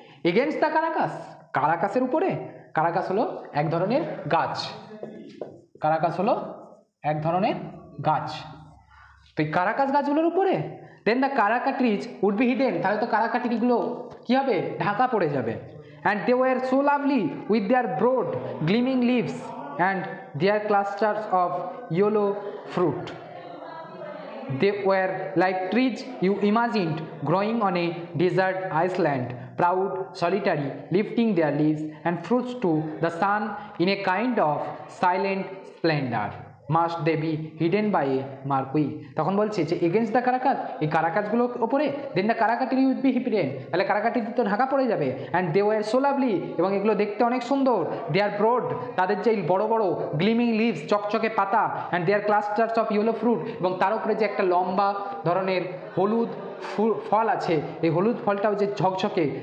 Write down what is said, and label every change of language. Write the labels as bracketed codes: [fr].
[en] against the karakas, [bn] কারাকাসের উপরে, Caracas হলো এক ধরনের গাছ, কারাকাস হলো এক ধরনের গাছ, তো এই কারাকাস গাছগুলোর উপরে, [en] then the karaka trees would be hidden, [bn] তাহলে তো কারাকা ট্রিগুলো কী হবে, ঢাকা পড়ে যাবে। [en] And they were so lovely with their broad gleaming leaves and their clusters of yellow fruit. They were like trees you imagined growing on a desert island, proud, solitary, lifting their leaves and fruits to the sun in a kind of silent splendor. Must they be hidden by a marquee? [bn] তখন বলছে যে [en] against the karakas, [bn] এই কারাকাসগুলোর ওপরে, [en] then the karaka tree with be hidden, [bn] তাহলে কারাকাটি তো ঢাকা পড়ে যাবে। [en] and they were so lovely, [bn] এবং এগুলো দেখতে অনেক সুন্দর। দে আর ব্রড, তাদের যে বড় বড় গ্লিমিং লিভস, চকচকে পাতা, [en] and they are clusters of yellow fruit, [bn] এবং তার উপরে যে একটা লম্বা ধরনের হলুদ ফল আছে, এই হলুদ ফলটাও যে ঝকঝকে।